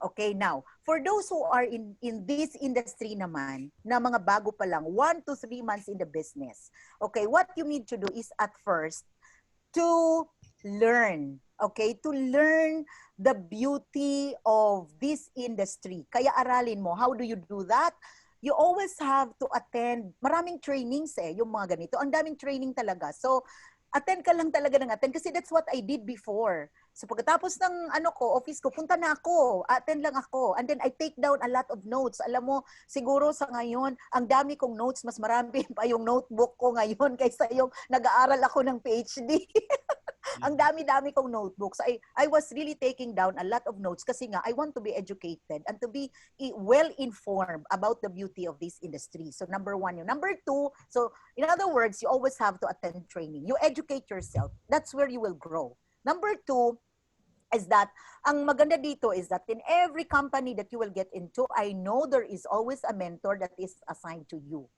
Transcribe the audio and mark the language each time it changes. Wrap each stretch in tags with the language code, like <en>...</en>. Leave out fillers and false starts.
<en>Okay, now, for those who are in this industry</en> <tl>naman, na mga bago pa lang,</tl> <en>1 to 3 months in the business, okay, what you need to do is at first, to learn, okay, to learn the beauty of this industry.</en> <tl>Kaya aralin mo,</tl> <en>how do you do that? You always have to attend,</en> <tl>maraming trainings yung mga ganito. Ang daming training talaga. So, attend ka lang talaga ng attend kasi</tl> <en>that's what I did before.</en> <tl>So, pagkatapos ng office ko, punta na ako, attend lang ako.</tl> <en>And then I take down a lot of notes.</en> <tl>Alam mo, siguro sa ngayon, ang dami kong notes, mas marami pa yung notebook ko ngayon kaysa yung nag-aaral ako ng PhD. Ang dami-dami kong notebooks.</tl> <en>I was really taking down a lot of notes kasi nga, I want to be educated and to be well-informed about the beauty of this industry. So, number 1 yun. Number 2, so in other words, you always have to attend training. You educate yourself. That's where you will grow. Number 2, is that,</en> <tl>ang maganda dito</tl> <en>is that in every company that you will get into, I know there is always a mentor that is assigned to you.</en>